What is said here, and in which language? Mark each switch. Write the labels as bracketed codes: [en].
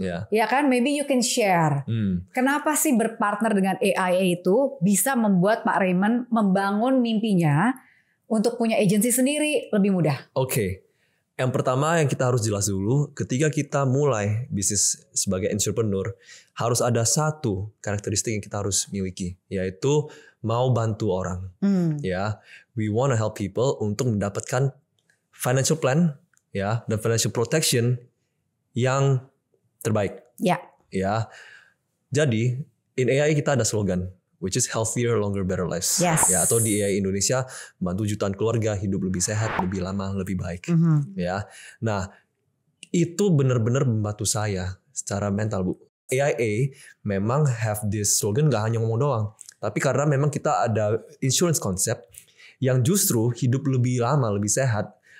[id] Ya kan, [en] maybe you can share. [id] Kenapa sih berpartner dengan AIA itu bisa membuat Pak Raymond membangun mimpinya untuk punya agensi sendiri lebih mudah? Oke. Yang pertama yang kita harus jelas dulu, ketika kita mulai bisnis sebagai entrepreneur, harus ada satu karakteristik yang kita harus miliki, yaitu mau bantu orang. Ya, [en] we wanna help people [id] untuk mendapatkan financial plan, ya, dan financial protection yang terbaik. Ya. Ya. [en] Jadi, in AI [id] kita ada [en] slogan, which is healthier, longer, better lives. Yes. [id] Ya, atau di AI Indonesia, bantu jutaan keluarga hidup lebih sehat, lebih lama, lebih baik. Ya, nah itu benar-benar membantu saya secara mental, Bu. AIA memang [en] have this slogan, [id] gak hanya ngomong doang, tapi karena memang kita ada insurance concept yang justru hidup lebih lama, lebih sehat.